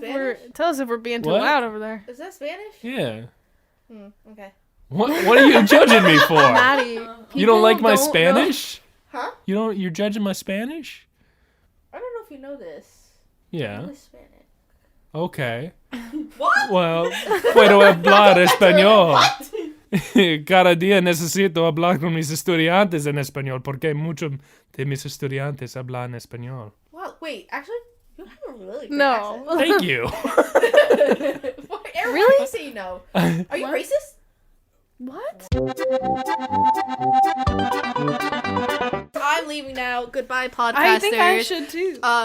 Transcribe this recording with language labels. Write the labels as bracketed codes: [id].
[en] that if we're being too What? loud over there. Is that Spanish? Yeah. Okay. What are you judging me for? Maddie. You don't like my don't know- Spanish? Huh? You're judging my Spanish? I don't know if you know this. Yeah. I'm Hispanic. Okay. What? [es] Well, puedo hablar español. Cada día necesito hablar con mis estudiantes en español porque muchos de mis estudiantes hablan español. [en] Wow. Wait. Actually, you have a really good No. Thank you. accent. Every Really? time you say no. Are you racist? What? I'm leaving now. Goodbye, podcasters. I think I should too.